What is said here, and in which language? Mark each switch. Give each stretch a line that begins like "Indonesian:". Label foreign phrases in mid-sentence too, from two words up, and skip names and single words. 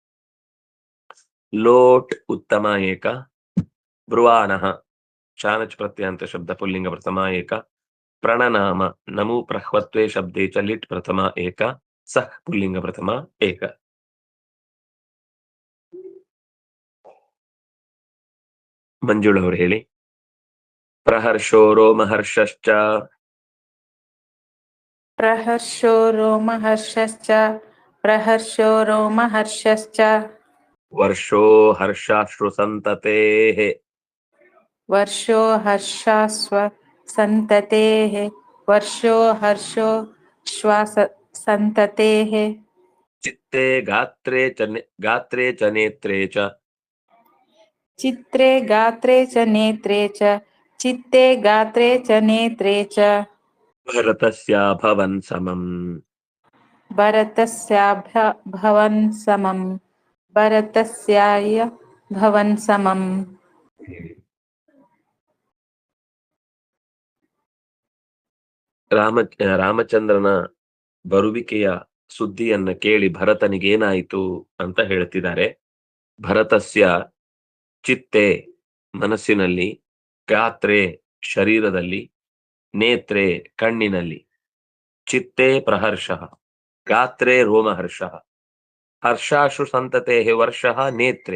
Kannada: ಲೋಟ್ ಉತ್ತಮ ಏಕ,
Sanskrit: ब्रुवाणः शानच् प्रत्यय
Kannada: ಅಂತ ಶಬ್ದ ಪುಲ್ಲಿಂಗ ಪ್ರಥಮ ಏಕ,
Sanskrit: प्रणनाम नमु प्रह्वत्वे शब्दे च
Kannada: ಲಿಟ್ ಪ್ರಥಮ ಏಕ, ಸಹ್ ಪುಲ್ಲಿಂಗ ಪ್ರಥಮ ಏಕ. ಮಂಜುಳವರು ಹೇಳಿ.
Sanskrit: ಪ್ರಹರ್ಷೋ ರೋಮಹರ್ಷಶ್ಚ, ಪ್ರಹರ್ಷೋ ರೋಮಹರ್ಷಶ್ಚ, ಪ್ರಹರ್ಷೋ ರೋಮಹರ್ಷಶ್ಚ, ವರ್ಷೋ ಹರ್ಷಾಶ್ರು ಸಂತತೇಃ, ವರ್ಷೋ ಹರ್ಷಾಸ್ವ ಸಂತತೇಃ, ವರ್ಷೋ ಹರ್ಷೋ ಶ್ವಾಸ ಸಂತತೇಃ, ಚಿತ್ತೇ ಗಾತ್ರೇ ಚ ನೇತ್ರೇ ಚ, ಚಿತ್ರೇ ಗಾತ್ರೇ ಚ ನೇತ್ರೇ ಚ, ಚಿತ್ತೇ ಗಾತ್ರೇ ಚ ನೇತ್ರೇ ಚ, ಭರತಸ್ಯಾಭವನ್ ಸಮಂ, ಭರತಸ್ಯಾಭವನ್ ಸಮಂ, ಭರತಸ್ಯಾಯ ಭವನ್ ಸಮಂ.
Kannada: ರಾಮಚಂದ್ರನ ಬರುವಿಕೆಯ ಸುದ್ದಿಯನ್ನ ಕೇಳಿ ಭರತನಿಗೆ ಏನಾಯಿತು ಅಂತ ಹೇಳ್ತಿದ್ದಾರೆ.
Sanskrit: ಭರತಸ್ಯ ಚಿತ್ತೆ
Kannada: ಮನಸ್ಸಿನಲ್ಲಿ,
Sanskrit: ಗಾತ್ರೆ
Kannada: ಶರೀರದಲ್ಲಿ,
Sanskrit: ನೇತ್ರೆ
Kannada: ಕಣ್ಣಿನಲ್ಲಿ,
Sanskrit: ಚಿತ್ತೆ ಪ್ರಹರ್ಷ, ಗಾತ್ರೆ ರೋಮಹರ್ಷ, ಹರ್ಷಾಶು ಸಂತತೆ ವರ್ಷ ನೇತ್ರೆ.